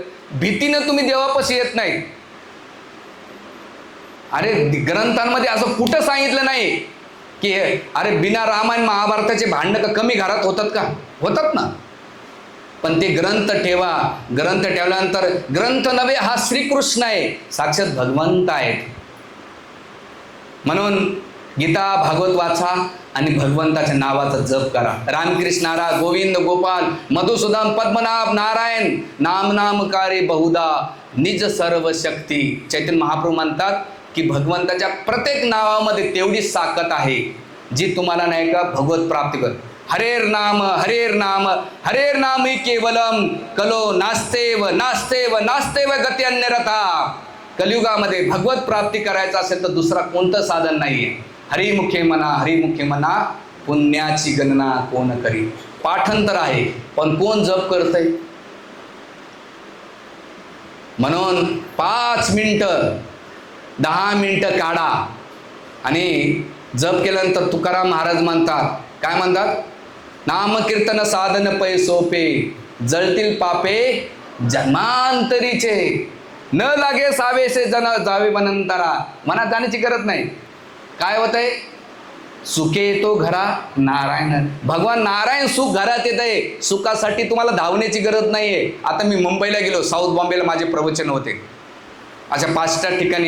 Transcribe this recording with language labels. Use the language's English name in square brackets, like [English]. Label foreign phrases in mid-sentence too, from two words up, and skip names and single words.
[Marathi] भीतीनं तुम्ही देवापाशी येत नाही. अरे ग्रंथांमध्ये असं कुठं सांगितलं नाही की अरे बिना रामायण महाभारताचे भांडणं का कमी घरात होतात का? होतात ना. पण ते ग्रंथ ठेवा. ग्रंथ ठेवल्यानंतर ग्रंथ नव्हे, हा श्रीकृष्ण आहे, साक्षात भगवंत आहेत. म्हणून गीता भागवत वाचा आणि भगवंताच्या नावाचा जप करा. [Sanskrit] रामकृष्ण हरा गोविंद गोपाल मधुसूदन पद्मनाभ नारायण नाम नामकारी बहुधा निज सर्व शक्ती. [Marathi] चैतन्य महाप्रभू म्हणतात की भगवंताच्या प्रत्येक नावामध्ये तेवढीच ताकद आहे जी तुम्हाला नाही का भगवत प्राप्ती कर. [Sanskrit] हरेर नाम हरेर नाम केवलम कलो नास्तेव नास्तेव नास्तेव गती अन्यरथा. [Marathi] कलियुगामध्ये भगवत प्राप्ती करायचं असेल तर दुसरा कोणतं साधन नाहीये. हरिमुखे म्हणा पुण्याची गणना कोण करी. पाठांतर आहे पण कोण जप करतंय. म्हणून 5 मिनिटं 10 मिनिटं काढा आणि जप केल्यानंतर तुकाराम महाराज म्हणतात, काय म्हणतात, नामकीर्तन साधन पै सोपे जळतील पापे जन्मांतरीचे न लागे सावेसे जन जावे वनंतरा. मनात जाण्याची गरज नाही. काय होतंय, सुखे येतो घरा नारायण. भगवान नारायण सुख घरात येत आहे. सुखासाठी तुम्हाला धावण्याची गरज नाहीये. आता मी मुंबईला गेलो, साऊथ बॉम्बेला माझे प्रवचन होते. अशा 5 ठिकाणी.